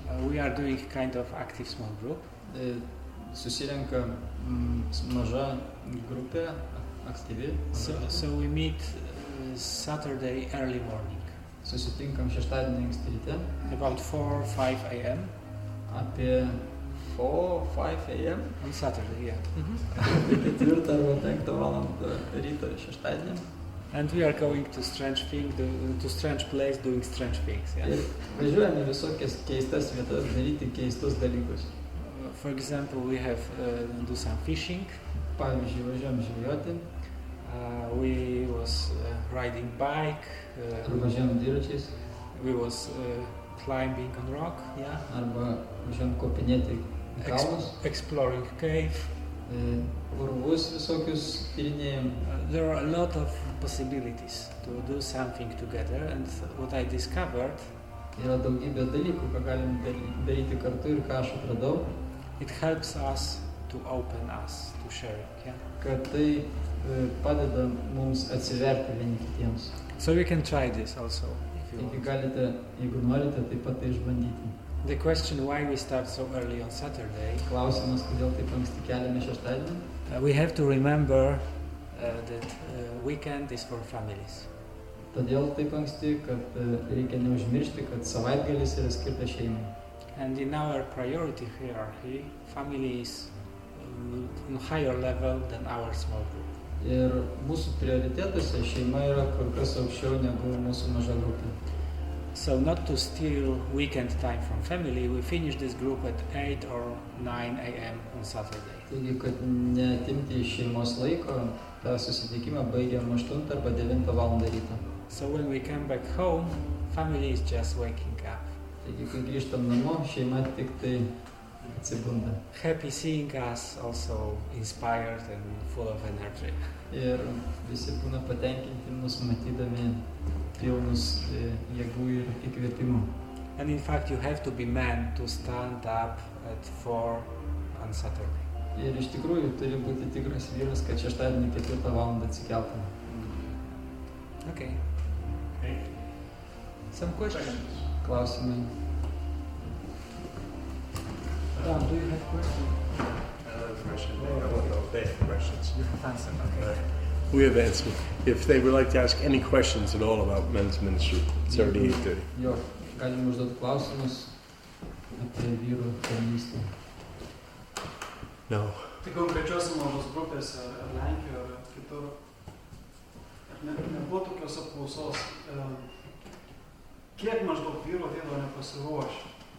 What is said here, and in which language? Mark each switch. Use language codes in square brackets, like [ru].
[en] We are doing kind of active small group. [lt] Susirenka maža grupė, aktyvi. [en] So we meet Saturday early morning. [lt] Susitinkam šeštadienį anksti ryte. [en] About 4-5 a.m. [lt] Apie 4-5 a.m. [en] on Saturday, yeah. [lt] Apie 4 arba 5 valandą ryto šeštadienį. [en] And we are going to strange place doing strange things. Yeah. [lt] Ir važiuojame visokias keistas vietas daryti keistus dalykus. [en] For example, we have do some fishing. [lt] Pavyzdžiui, važiuojam žvejoti. [en] We was riding bike. [lt] Važiuojam dviračiais. [en] We was climbing on rock. Yeah. [lt] Arba važiuojam kopinėti kalnus. [en] Exploring cave. [lt] Urvus visokius tyrinėjam. [en] There are a lot of possibilities to do something together, and what I discovered. [lt] Yra daugybė dalykų, ką galim daryti kartu ir ką aš atradau. [en] It helps us to open us to sharing, yeah. [lt] Kad tai padeda mums atsiverti vieni kitiems. [en] So you can try this also if you [lt] Taigi [en] want. [lt] galite, jeigu norite, taip pat tai išbandyti. [en] The question why we start so early on Saturday. [lt] Klausimas, kodėl taip anksti keliame šeštadienį. [en] We have to remember that weekend is for families. [lt] Todėl taip anksti, kad reikia neužmiršti, kad savaitgalis yra skirtas šeimai. [en] And in our priority hierarchy, family is on higher level than our small group. [lt] Ir mūsų prioritetuose šeima yra kur kas aukščiau negu mūsų maža grupė. [en] So not to steal weekend time from family, we finish this group at 8 or 9 a.m. on Saturday. [lt] Taigi, kad neatimti iš šeimos laiko, tą susitikimą baigiam 8 arba 9 valandą ryto. [en] So when we come back home, family is just waking up. [lt] Taigi, kai grįžtam namo, šeima tik tai atsibunda. [en] Happy seeing us, also inspired and full of energy. [lt] Ir visi būna patenkinti mus matydami pilnus jėgų ir įkvėpimų. [en] And in fact, you have to be man to stand up at 4 on Saturday. [lt] Ir iš tikrųjų turi būti tikras vyras, kad šeštadienį 4 valandą atsikeltum. [en] Okay. Some questions? [lt] Klausimai. [en] Do you have questions? Another question. I don't know if they have questions. You have answered. Okay. We have answered. If they would like to ask any questions at all about men's ministry, it's already 8:30. [lt] Jo, galim užduoti klausimus apie vyrų tarnystę. [en] No. [lt] Tai konkrečios mažos grupės ar Lenkijoje ar kitur, ar nebuvo tokios apklausos, kiek maždaug vyrų ateina nepasiruošę?